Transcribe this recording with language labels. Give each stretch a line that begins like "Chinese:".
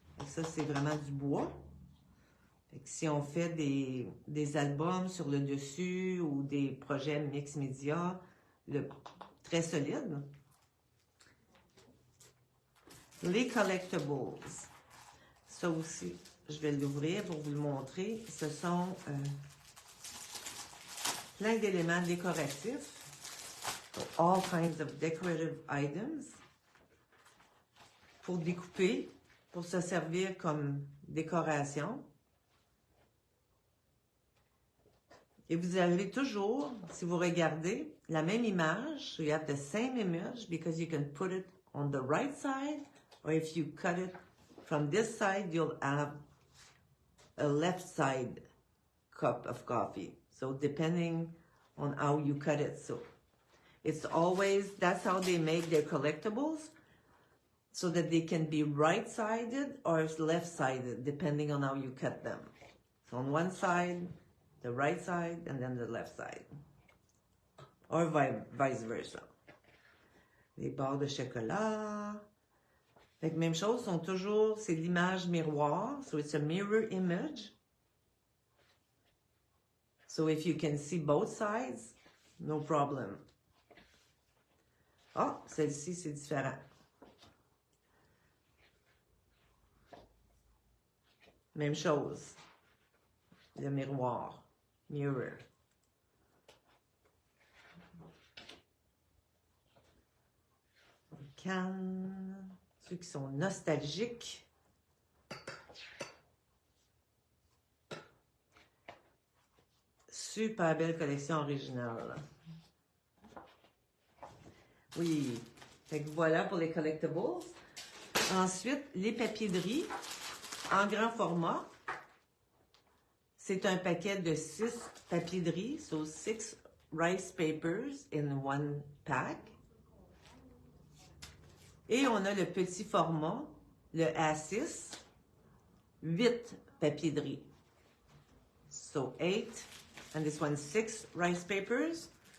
French: Ça, c'est vraiment du bois. Fait que si on fait des albums sur le dessus ou des projets mix média, très solide. Les collectibles. Ça aussi, je vais l'ouvrir pour vous le montrer. Ce sont plein d'éléments décoratifs.
English: All kinds of decorative items.
French: Pour découper, pour se servir comme décoration. Et vous avez toujours, si vous regardez, la même image.
English: So you have the same image because you can put it on the right side, or if you cut it from this side, you'll have a left side cup of coffee. So depending on how you cut it. So it's always, that's how they make their collectibles, so that they can be right-sided or left-sided, depending on how you cut them. So on one side, the right side, and then the left side. or vice versa.
French: Les barres de chocolat. Fait que même chose, sont toujours, c'est l'image miroir.
English: So it's a mirror image. So if you can see both sides, no problem.
French: Ah, celle-ci, c'est différent. Même chose. Le miroir. Mirror. Cannes. Ceux qui sont nostalgiques. Super belle collection originale. Oui. Fait que voilà pour les collectibles. Ensuite, les papiers de riz en grand format. C'est un paquet de 6 papiers de riz.
English: So 6 rice papers in one pack.
French: Et on a le petit format, le A6, 8 papiers de riz.
English: So 8, and this one 6 rice papers.